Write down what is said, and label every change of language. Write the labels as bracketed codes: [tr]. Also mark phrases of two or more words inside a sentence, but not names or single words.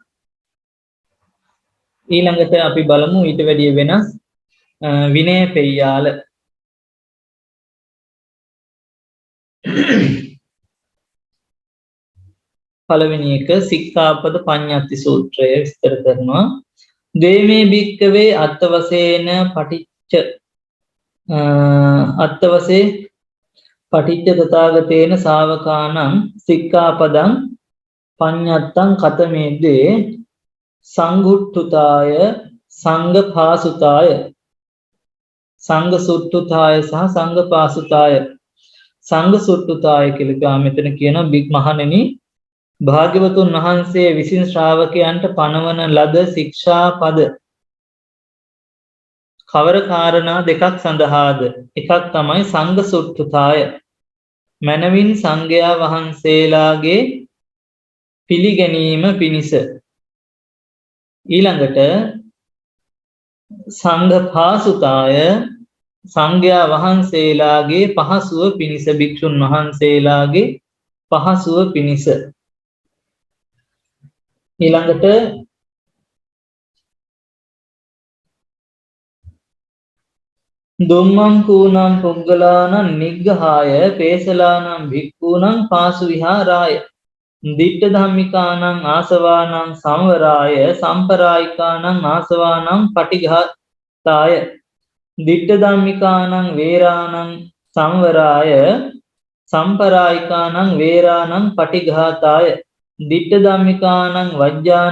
[si] ඊළඟට අපි බලමු ඊට වැඩිය වෙනස් විනය පෙය්‍යාල. පළවෙනි එක සික්ඛාපද පඤ්ඤාති සූත්‍රය විස්තර කරනවා. [pi] දේමේ භික්කවේ අත්තවසේන පටිච්ච අත්තවසේ පටිච්ච තථාගතේන ශාවකානං සික්ඛාපදං පඤ්ඤත්තං කතමේද්දේ සංඝුට්ඨුතාය සංඝපාසුතාය සංඝසුට්ඨුතාය සහ සංඝපාසුතාය. [si] සංඝසුට්ඨුතාය කියලා මෙතන කියනවා බික් මහණෙනි භාග්‍යවතුන් වහන්සේ විසින් ශ්‍රාවකයන්ට පනවන ලද ශික්ෂා පද කවර කාරණා දෙකක් සඳහාද? එකක් තමයි සංඝසුට්ඨුතාය, මනවින් සංඝයා වහන්සේලාගේ පිළිගැනීම පිණිස. ඊළඟට සංඝපාසුතාය, සංඝයා වහන්සේලාගේ පහසුව පිණිස, භික්ෂුන් වහන්සේලාගේ පහසුව පිණිස. [pi] ඊළඟට දුම්මං කූනම් පුග්ගලානං නිග්ගහාය පේසලානං භික්ඛූනං පාසු විහාරාය දිට්ඨ ධම්මිකානං ආසවානං සංවරාය සම්පරායිකානං ආසවානං පටිඝාතාය දිට්ඨ ධම්මිකානං වේරානං සංවරාය සම්පරායිකානං වේරානං පටිඝාතාය ditta dhammikaනං වජ්ජානං